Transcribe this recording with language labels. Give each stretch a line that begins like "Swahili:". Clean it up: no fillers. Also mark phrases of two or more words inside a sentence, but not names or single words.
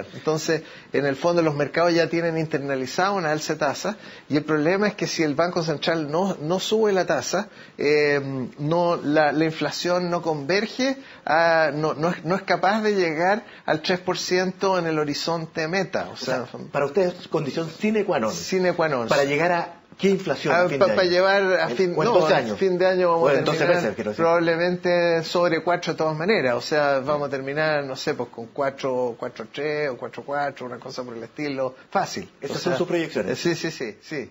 Spanish: Entonces, en el fondo los mercados ya tienen internalizado una alza de tasa, y el problema es que si el Banco Central no sube la tasa, la inflación no converge, no es capaz de llegar al 3% en el horizonte meta. O sea, para ustedes es condición
Latin: sine qua non. Sine qua non.
Spanish: Para llegar a ¿qué inflación? Para llevar a fin de año vamos a terminar probablemente sobre 4 de todas maneras. O sea, vamos a terminar, no sé, pues con 4,3 o 4,4, una cosa por el estilo, fácil. ¿Esas son sus proyecciones? Sí.